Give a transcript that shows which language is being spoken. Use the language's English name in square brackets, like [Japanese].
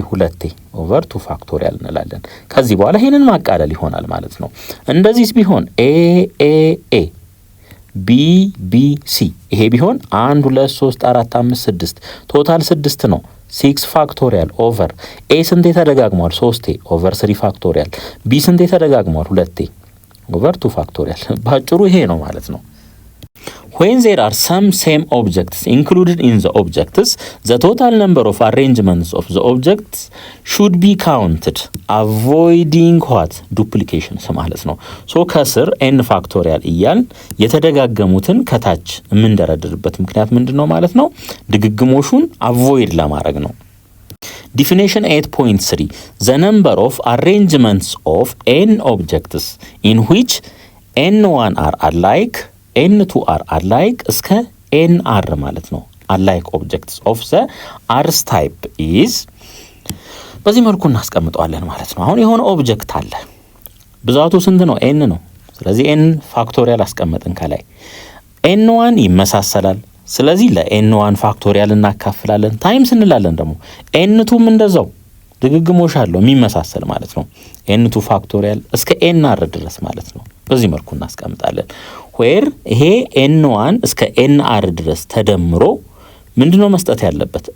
[Amharic] 2ቴ ኦቨር 2 ፋክቶሪያል እንላለን። ከዚህ በኋላ ይሄንን ማቃለል ይሆናል ማለት ነው። እንደዚህስ ቢሆን A B B C ይሄ ቢሆን 1 2 3 4 5 6 ቶታል 6 ነው። 6 ፋክቶሪያል ኦቨር A ስንቴ ተደጋግሟል? 3ቴ ኦቨር 3 ፋክቶሪያል። B ስንቴ ተደጋግሟል? 2ቴ ኦቨር 2 ፋክቶሪያል። ባጭሩ ይሄ ነው ማለት ነው። [English] when there are some same objects included in the objects the total number of arrangements of the objects should be counted avoiding what duplication [Amharic] ማለት ነው። ከስር n ፋክቶሪያል እያል የተደጋገሙትን ከታች የምንደረድርበት ምክንያት ምንድነው ማለት ነው? ድግግሞሹን አቮይድ ለማድረግ ነው። [English] definition 8.3 the number of arrangements of n objects in which n1 are alike n2 are alike [Amharic] እስከ nr ማለት ነው። [English] alike objects of the r's type is [Amharic] በዚህ መልኩ እናስቀምጠዋለን ማለት ነው። አሁን የሆነ ኦብጀክት አለ። ብዛቱ ስንት ነው? ኤን ነው። ስለዚህ ኤን ፋክቶሪያል አስቀመጥን ከላይ። ኤን ዋን ይመሳሰላል። ስለዚህ ለኤን ዋን ፋክቶሪያል እናካፍላለን። ታይምስ እንላለን ደግሞ ኤን ቱም እንደዛው ድግግሞሽ አለው የሚመሳሰል ማለት ነው። ኤን ቱ ፋክቶሪያል እስከ ኤን አር ድረስ ማለት ነው። በዚህ መልኩ እናስቀምጣለን። ዌር ይሄ ኤን ዋን እስከ ኤን አር ድረስ ተደምሮ ምንድነው መስጠት ያለበት?